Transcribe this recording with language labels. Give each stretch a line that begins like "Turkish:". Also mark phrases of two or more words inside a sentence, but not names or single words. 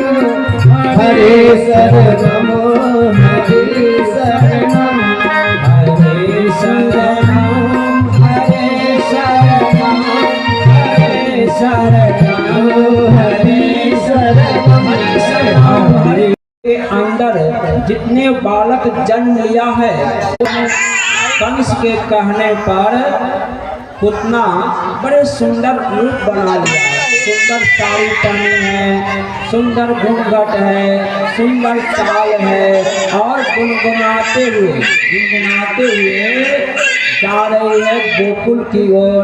Sanskrit: हरे शरणम हरे शरणम हरे शरणम हरे शरणम हरे शरणम हरे शरणम हरे शरणम हरे
Hindi: के अंदर जितने बालक जन्म लिया है, कंस के कहने पर पुतना बड़े सुंदर रूप बना लिया। सुंदर साड़ी पहनी है, सुंदर घूंघट है, सुंदर चाल है और गुनगुनाते हुए जा रही है गोकुल की ओर।